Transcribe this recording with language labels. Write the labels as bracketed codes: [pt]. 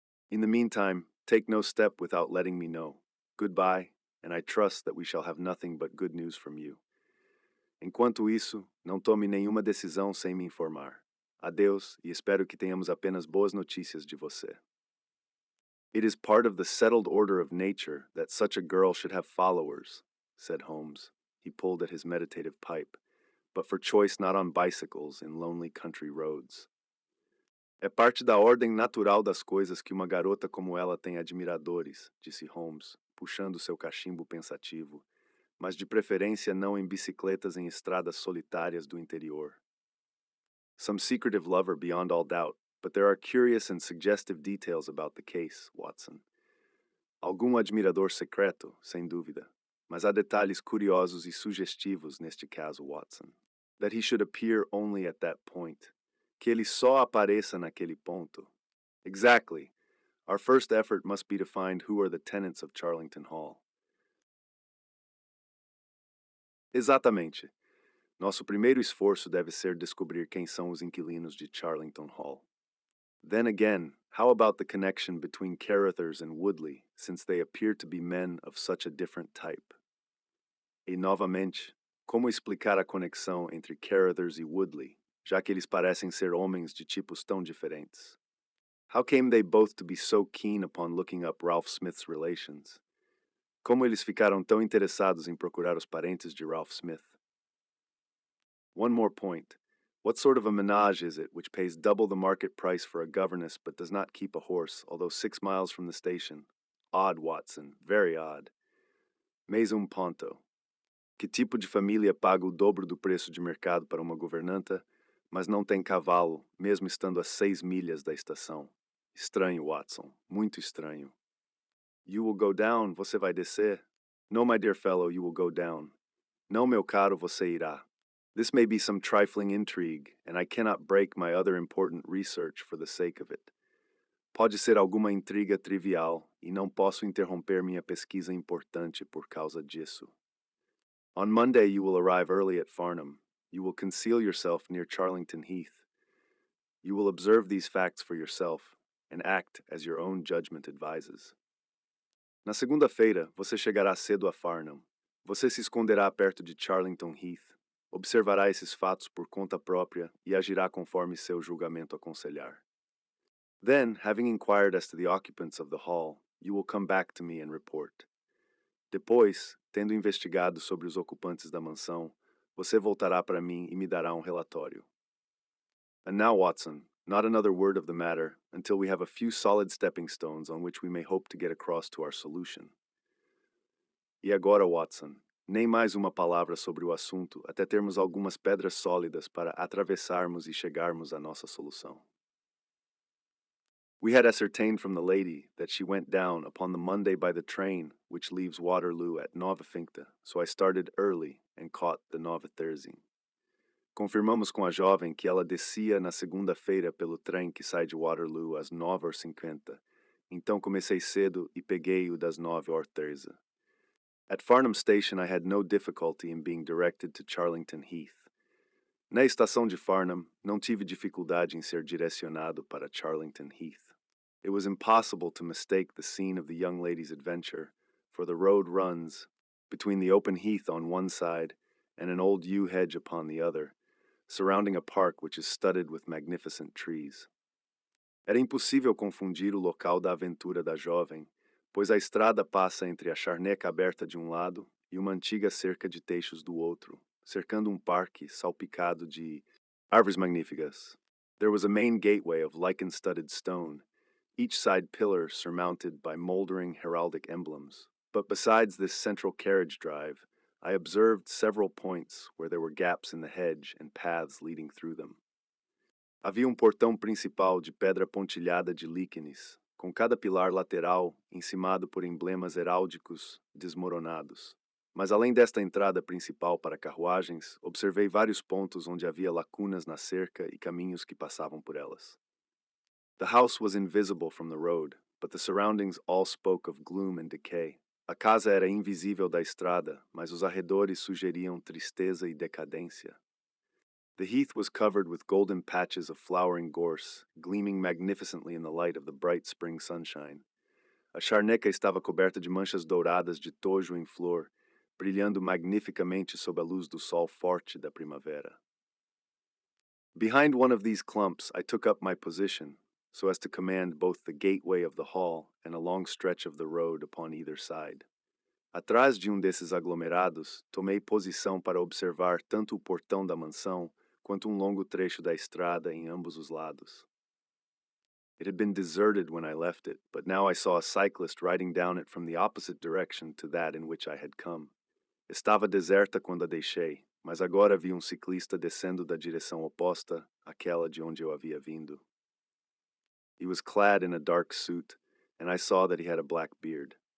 [en] In the meantime, take no step without letting me know. Goodbye, and I trust that we shall have nothing but good news from you. [pt] Enquanto isso, não tome nenhuma decisão sem me informar. Adeus, e espero que tenhamos apenas boas notícias de você. [en] It is part of the settled order of nature that such a girl should have followers, said Holmes. He pulled at his meditative pipe, but for choice not on bicycles in lonely country roads. [pt] É parte da ordem natural das coisas que uma garota como ela tem admiradores, disse Holmes, puxando seu cachimbo pensativo, mas de preferência não em bicicletas em estradas solitárias do interior. [en] Some secretive lover beyond all doubt, but there are curious and suggestive details about the case, Watson. [pt] Algum admirador secreto, sem dúvida, mas há detalhes curiosos e sugestivos neste caso, Watson. [en] That he should appear only at that point. [pt] Que ele só apareça naquele ponto. [en] Exactly. Our first effort must be to find who are the tenants of Charlington Hall. [pt] Exatamente. Nosso primeiro esforço deve ser descobrir quem são os inquilinos de Charlington Hall. [en] Then again, how about the connection between Carruthers and Woodley, since they appear to be men of such a different type? [pt] E novamente, como explicar a conexão entre Carruthers e Woodley, já que eles parecem ser homens de tipos tão diferentes? [en] How came they both to be so keen upon looking up Ralph Smith's relations? [pt] Como eles ficaram tão interessados em procurar os parentes de Ralph Smith? [en] One more point. What sort of a menage is it which pays double the market price for a governess but does not keep a horse, although 6 miles from the station? Odd, Watson. Very odd. [pt] Mais um ponto. Que tipo de família paga o dobro do preço de mercado para uma governanta, mas não tem cavalo, mesmo estando a 6 milhas da estação? Estranho, Watson. Muito estranho. [en] You will go down, [pt] você vai descer? [en] No, my dear fellow, you will go down. [pt] Não, meu caro, você irá. [en] This may be some trifling intrigue, and I cannot break my other important research for the sake of it. [pt] Pode ser alguma intriga trivial, e não posso interromper minha pesquisa importante por causa disso. [en] On Monday you will arrive early at Farnham. You will conceal yourself near Charlington Heath. You will observe these facts for yourself, and act as your own judgment advises. [pt] Na segunda-feira, você chegará cedo a Farnham. Você se esconderá perto de Charlington Heath. Observará esses fatos por conta própria e agirá conforme seu julgamento aconselhar. [en] Then, having inquired as to the occupants of the hall, you will come back to me and report. [pt] Depois, tendo investigado sobre os ocupantes da mansão, você voltará para mim e me dará relatório. [en] And now, Watson, not another word of the matter until we have a few solid stepping stones on which we may hope to get across to our solution. [pt] E agora, Watson, nem mais uma palavra sobre o assunto até termos algumas pedras sólidas para atravessarmos e chegarmos à nossa solução. [en] We had ascertained from the lady that she went down upon the Monday by the train which leaves Waterloo at 9h, so I started early and caught the 9:30. [pt] Confirmamos com a jovem que ela descia na segunda-feira pelo trem que sai de Waterloo às 9h50. Então comecei cedo e peguei o das 9h13. [en] At Farnham Station, I had no difficulty in being directed to Charlington Heath. [pt] Na estação de Farnham, não tive dificuldade em ser direcionado para Charlington Heath. [en] It was impossible to mistake the scene of the young lady's adventure, for the road runs between the open heath on one side and an old yew hedge upon the other, surrounding a park which is studded with magnificent trees. [pt] Era impossível confundir o local da aventura da jovem, pois a estrada passa entre a charneca aberta de um lado e uma antiga cerca de teixos do outro, cercando um parque salpicado de árvores magníficas. [en] There was a main gateway of lichen-studded stone, each side pillar surmounted by moldering heraldic emblems. But besides this central carriage drive, I observed several points where there were gaps in the hedge and paths leading through them. [pt] Havia um portão principal de pedra pontilhada de líquenes, com cada pilar lateral encimado por emblemas heráldicos desmoronados. Mas além desta entrada principal para carruagens, observei vários pontos onde havia lacunas na cerca e caminhos que passavam por elas. [en] The house was invisible from the road, but the surroundings all spoke of gloom and decay. [pt] A casa era invisível da estrada, mas os arredores sugeriam tristeza e decadência. [en] The heath was covered with golden patches of flowering gorse, gleaming magnificently in the light of the bright spring sunshine. [pt] A charneca estava coberta de manchas douradas de tojo em flor, brilhando magnificamente sob a luz do sol forte da primavera. [en] Behind one of these clumps, I took up my position, so as to command both the gateway of the hall and a long stretch of the road upon either side. [pt] Atrás de desses aglomerados, tomei posição para observar tanto o portão da mansão quanto longo trecho da estrada em ambos os lados. [en] It had been deserted when I left it, but now I saw a cyclist riding down it from the opposite direction to that in which I had come. [pt] Estava deserta quando a deixei, mas agora vi ciclista descendo da direção oposta àquela de onde eu havia vindo. [en] He was clad in a dark suit, and I saw that he had a black beard.